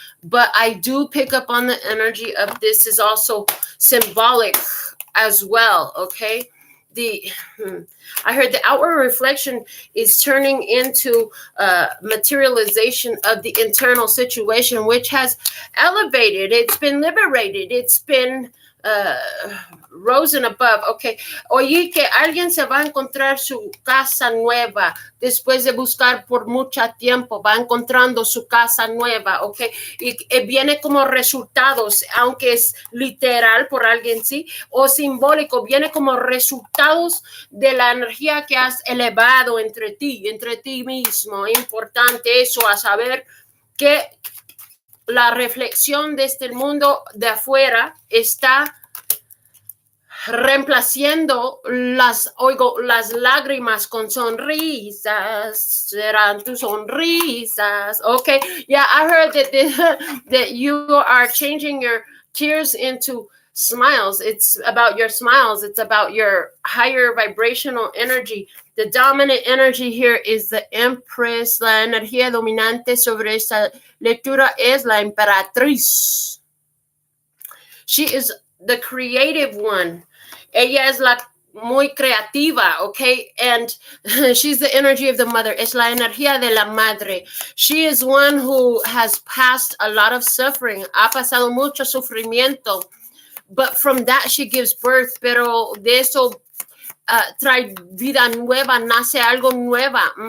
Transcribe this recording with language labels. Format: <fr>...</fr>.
<en>But I do pick up on the energy of this is also symbolic as well, okay? I heard the outward reflection is turning into materialization of the internal situation, which has elevated. It's been liberated. It's been risen above. Okay.</en> <es>Oye, que alguien se va a encontrar su casa nueva después de buscar por mucho tiempo, va encontrando su casa nueva. Okay. Y viene como resultados, aunque es literal por alguien, sí, o simbólico, viene como resultados de la energía que has elevado entre ti mismo. Importante eso, a saber que la reflexión desde el mundo de afuera está reemplazando las lágrimas con sonrisas. Serán tus sonrisas.</es> <en>Okay, yeah, I heard that you are changing your tears into smiles. It's about your smiles. It's about your higher vibrational energy. The dominant energy here is the Empress.</en> <es>La energía dominante sobre esta lectura es la Emperatriz.</es> <en>She is the creative one. Ella es la muy creativa, okay? And she's the energy of the mother.</en> <es>Es la energía de la madre.</es> <en>She is one who has passed a lot of suffering.</en> <es>Ha pasado mucho sufrimiento.</es> <en>But from that she gives birth.</en> <es>Pero de eso trae vida nueva, nace algo nueva.</es>